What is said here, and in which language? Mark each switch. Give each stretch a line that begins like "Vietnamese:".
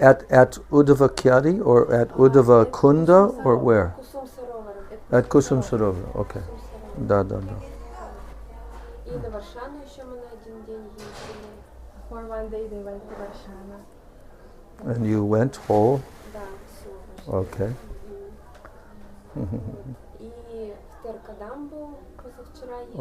English: At Uddhavakyadi or at Uddhava Kunda or where?
Russian: Кусум Саровара.
English: At Kusum Sarovar. Okay.
Russian: Кусум Саровара. Da da da. И на Варшану еще мы на один день ездили.
English: For one day they went to Varshana. And you went whole.
Russian: Да, все.
English: Okay.
Russian: И в Теркадамбу позавчера ездили.